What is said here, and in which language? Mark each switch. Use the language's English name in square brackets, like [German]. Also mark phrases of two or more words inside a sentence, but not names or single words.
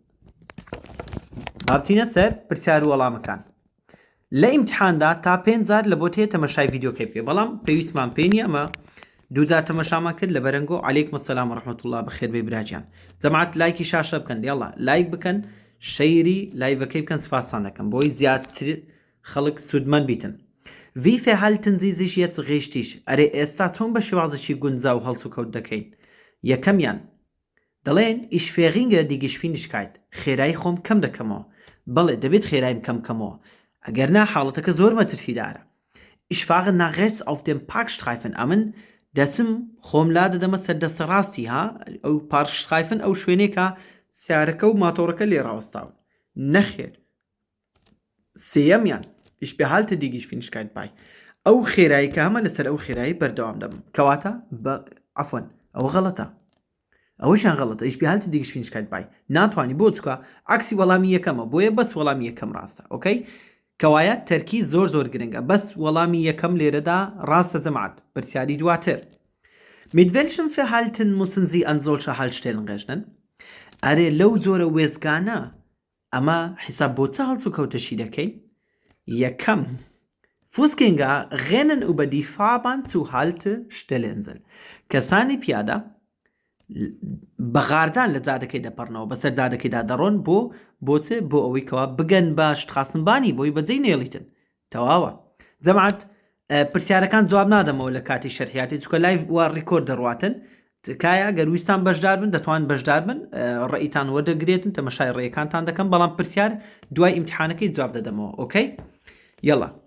[Central Kurdish] هاچینە سەر پرسیار و وەڵامەکان لە ئیمتحاندا تا 5 جار لە بۆ تێ تەمەشای ڤیدیۆکەی بکەی بەڵام پێویستمان پێ نییە ئەمە دووجار تەمەشامان کرد لە بەرەنگۆ عەلەیکم [Arabic] السەلام وەڕەحمەتوڵڵا [Central Kurdish] الله بەخێر بێ براجیان جەماعەت لایکی شاشە بکەن یاڵا لایک بکەن شەیری لایڤەکەی بکەن سوپاسان دەکەم بۆی زیاتر خەڵک سوودمەند بیتن [German] Wie verhalten Sie sich jetzt richtig [Central Kurdish] ئەرێ ئێستا چۆن بە شێوازێکی گونجاو هەڵس و کەوت دەکەین یەکەمیان دەڵێن [German] Ich verringere die Geschwindigkeit [Central Kurdish] خێرایی خۆم کەم دەکەمەوە بەڵێ دەبێت خێرایم کەمکەمەوە ئەگەرنا حاڵەتەکە زۆر مەترسیدارە [German] Ich fahre nach rechts auf dem Parkstreifen [Central Kurdish] ئەمن دەچم خۆم لا دەدەمە سەر دەسە ڕاستی ئەو پارکسترایفن ئەو شوێنێکە سیارەکە و ماتۆڕەکە لێ ڕاوەستاون نەخێر سێەمیان [German] Ich behalte die Geschwindigkeit bei [Central Kurdish] ئەو خێرایی کە هەمە لەسەر ئەو خێرایی بەردەوام دەبم کەواتە عەفوەن ئەوە غەڵەتە ئەوەشیان غەڵەتە [German] Ich behalte die Geschwindigkeit bei [Central Kurdish] ناتوانی بۆ چکە عەکسی وەڵامی یەکەمە بۆیە بەس وەڵامی یەکەم ڕاستە ئۆکەی کەوایە تەرکی زۆر گرنگە بەس وەڵامی یەکەم لێرەدا ڕاستە جەماعەت پرسیاری دواتر [German] Mit welchem Verhalten müssen Sie an solche Haltestellen rechnen [Central Kurdish] ئەرێ لەو جۆرە وێزگانە ئەمە حیساب بۆ چه هەڵس و کەوتەشی دەکەین یەکەم [German] Fußgänger rennen über die Fahrbahn zu Haltestelleninsel [Central Kurdish] کەسانی پیادە بەغاردان لە جادەکەی دەپەڕنەوە بەسەر جادەکەیدا دەڕۆن بۆچێ بۆ ئەوەی کەوا بگەن بە شتخاسمبانی بۆی بەجێی نێڵیتن تەواوە جەماعەت پرسیارەکان جواب نادەمەوە لە کاتی شەرحیاتی چکە لایڤ وا ڕیکۆرد دەڕواتن تکایە گەرویستان بەشدار بن دەتوان بەشدار بن ڕێیتان وەردەگرێتن تەمەشای ڕێیەکانتان دەکەم بەڵام پرسیار دوای ئیمتحانەکەی جواب دەدەمەوە ئۆکەی یەڵا